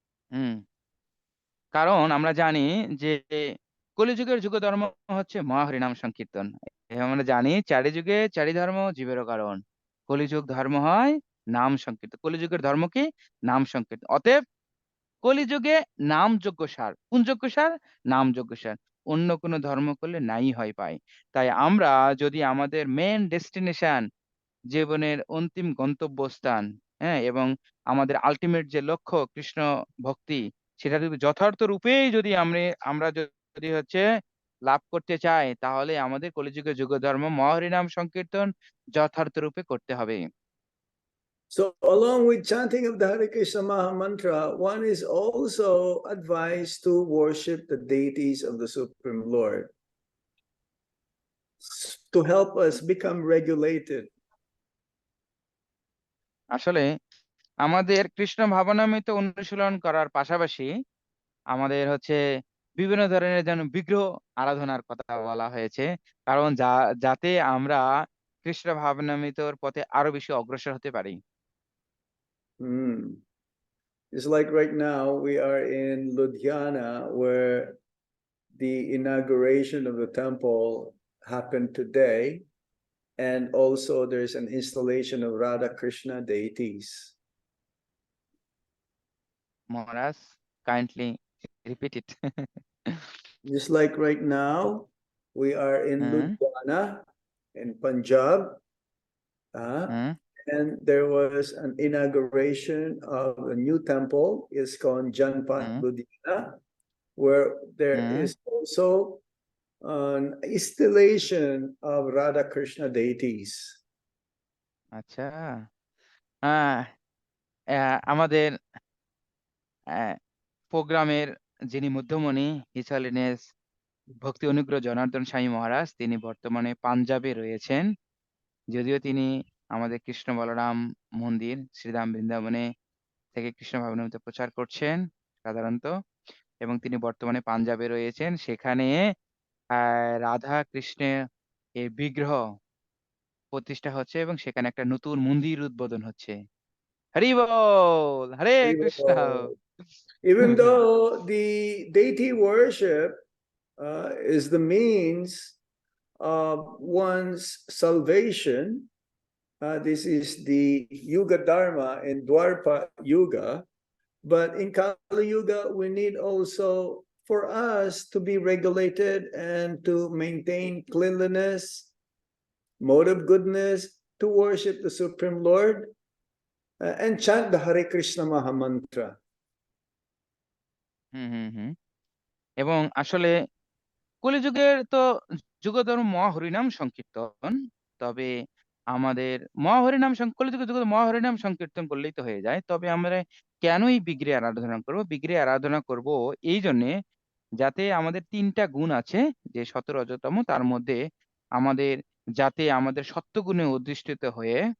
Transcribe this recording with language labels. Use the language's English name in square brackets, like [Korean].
[Bangla] হুম, কারণ আমরা জানি যে কলিযুগের যুগ ধর্ম হচ্ছে মহা হরিনাম সংকীর্তন। আমরা জানি চারি যুগে চারি ধর্ম জীবেরও কারণ। কলিযুগ ধর্ম হয় নাম সংকীর্তন। কলিযুগের ধর্ম কি? নাম সংকীর্তন। অতএব কলিযুগে নাম যজ্ঞ সার। কোন যজ্ঞ সার? নাম যজ্ঞ সার। অন্য কোনো ধর্ম করলে নাই হয় পায়। তাই আমরা যদি আমাদের [English] main destination, [Bangla] জীবনের অন্তিম গন্তব্যস্থান, হ্যাঁ? এবং আমাদের আল্টিমেট যে লক্ষ্য কৃষ্ণ ভক্তি, সেটা যদি যথার্থ রূপেই যদি আমরা যদি হচ্ছে লাভ করতে চাই, তাহলে আমাদের কলিযুগের যুগ ধর্ম মহা সংকীর্তন যথার্থ রূপে করতে হবে। [English] So along with chanting of the Hare Krishna Maha Mantra, one is also advised to worship the deities of the Supreme Lord to help us become regulated. [Bangla] আসলে আমাদের কৃষ্ণ ভাবনামৃত অনুশীলন করার পাশাপাশি আমাদের হচ্ছে বিভিন্ন ধরনের যেন বিগ্রহ আরাধনার কথা বলা হয়েছে। কারণ যাতে আমরা কৃষ্ণ ভাবনামৃতর পথে আরো বেশি অগ্রসর হতে পারি। [English] It's like right now we are in Ludhiana, where the inauguration of the temple happened today, and also there's an installation of Radha Krishna deities. Maharaj, kindly repeat it. Just like right now, we are in hmm, Ludhiana in Punjab, hmm, and there was an inauguration of a new temple. It's called Janpat hmm, Ludhiana, where there hmm, is also an installation of Radha Krishna deities. [Bangla] আচ্ছা। আহ, আমাদের প্রোগ্রামের যিনি মধ্যমণি, his holiness ভক্তি অনুগ্রহ জনার্দন স্বামী মহারাজ, তিনি বর্তমানে পাঞ্জাবে রয়েছেন। যদিও তিনি আমাদের কৃষ্ণ বলরাম মন্দির শ্রীধাম বৃন্দাবনে থেকে কৃষ্ণ ভাবনামৃত প্রচার করছেন সাধারণত, এবং তিনি বর্তমানে পাঞ্জাবে রয়েছেন। সেখানে রাধা কৃষ্ণের এই বিগ্রহ প্রতিষ্ঠা হচ্ছে এবং সেখানে একটা নতুন মন্দির উদ্বোধন হচ্ছে। হরি বল, হরে Krishna. [English] Even though the deity worship is the means of one's salvation. This is the Yuga Dharma in Dwarpa Yuga. But in Kali Yuga, we need also for us to be regulated and to maintain cleanliness, mode of goodness, to worship the Supreme Lord, and chant the Hare Krishna Maha Mantra. [Bangla] এবং আসলে কলিযুগের তো যুগধর্ম মহাহরিনাম সংকীর্তন। তবে আমাদের কলিযুগে যুগ মহাহরিনাম সংকীর্তন করলেই তো হয়ে যায়। তবে আমরা কেনই বিগ্রহে আরাধনা করব? বিগ্রহে আরাধনা করব এই জন্যে, যাতে আমাদের ৩টা গুণ আছে, যে সত রজতম, তার মধ্যে আমাদের যাতে আমাদের সত্ত্বগুণে অধিষ্ঠিত হয়ে